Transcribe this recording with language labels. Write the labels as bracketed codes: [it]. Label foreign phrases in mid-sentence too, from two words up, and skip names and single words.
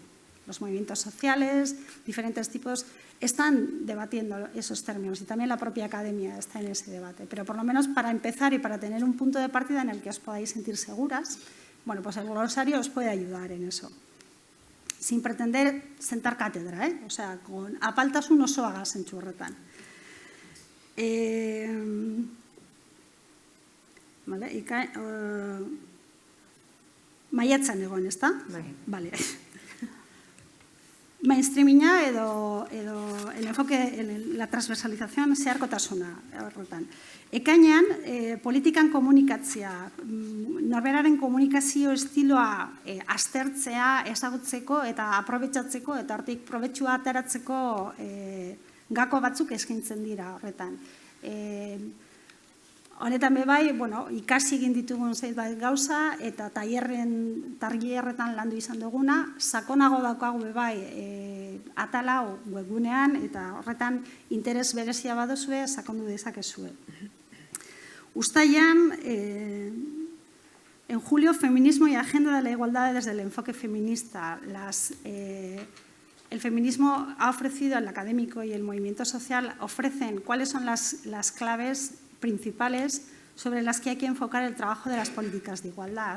[es] Los movimientos sociales, diferentes tipos, están debatiendo esos términos y también la propia academia está en ese debate. Pero por lo menos para empezar y para tener un punto de partida en el que os podáis sentir seguras, bueno, pues el glosario os puede ayudar en eso. Sin pretender sentar cátedra, o sea, con [eu] apaltasun osoa zentzu horretan. Maiatzan egon, ezta? Vale. Mainstreaminga edo [es] el enfoque, la transversalización [eu] zeharkotasuna horretan. Ekainean, politikan komunikatzea, norberaren komunikazio estiloa aztertzea, ezagutzeko eta aprobetxatzeko eta hortik probetxua ateratzeko gako batzuk eskaintzen dira horretan. Honetan bebai, ikasi egin ditugun zeitbait gauza eta tailerretan landu izan duguna, sakonago daukagu bebai atalau webgunean eta horretan interes berezia baduzue, sakondu dezakezue. Uztailean, [es] en julio, feminismo y agenda de la igualdad desde el enfoque feminista. el feminismo ha ofrecido, el académico y el movimiento social ofrecen cuáles son las claves principales sobre las que hay que enfocar el trabajo de las políticas de igualdad.